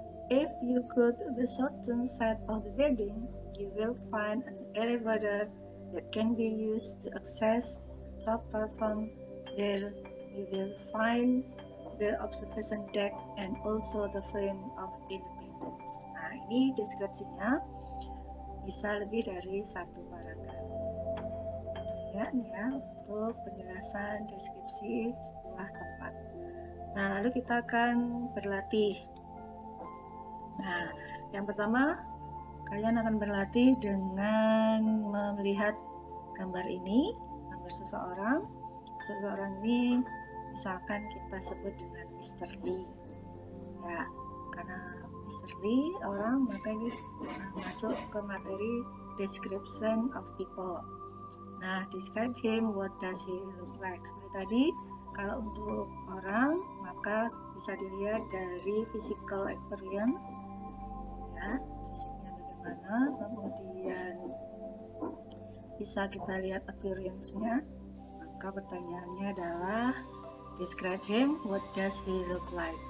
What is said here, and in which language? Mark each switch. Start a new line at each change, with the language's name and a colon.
English: If you go to the southern side of the building, you will find an elevator that can be used to access the top platform, where you will find the observation deck and also the flame of independence.
Indonesian: Nah, ini deskripsinya bisa lebih dari satu paragraf. Ya, nih ya, untuk penjelasan deskripsi sebuah tempat. Nah, lalu kita akan berlatih. Nah, yang pertama, kalian akan berlatih dengan melihat gambar ini, gambar seseorang. Seseorang ini misalkan kita sebut dengan Mr. Lee. Ya, karena Mr. Lee orang, maka ini masuk ke materi
English: description of people. Nah, describe him, what does he look like?
Indonesian: Seperti tadi, kalau untuk orang, maka bisa dilihat dari physical appearance, ya, fisiknya bagaimana, kemudian bisa kita lihat appearance-nya. Maka pertanyaannya adalah
English: describe him, what does he look like?